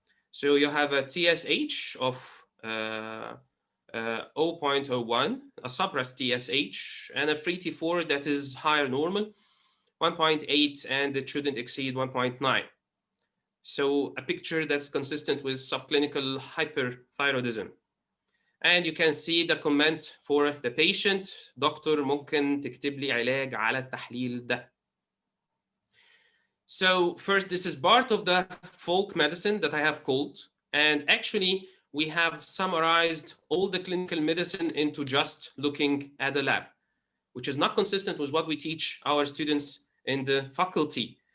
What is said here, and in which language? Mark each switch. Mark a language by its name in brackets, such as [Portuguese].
[English] So you have a TSH of 0.01, a suppressed TSH, and a free T4 that is higher normal, 1.8, and it shouldn't exceed 1.9. So a picture that's consistent with subclinical hyperthyroidism. And you can see the comment for the patient. [Arabic] دكتور ممكن تكتب لي علاج على التحليل ده. [English] So first, this is part of the folk medicine that I have called. And actually, we have summarized all the clinical medicine into just looking at the lab, which is not consistent with what we teach our students in the faculty.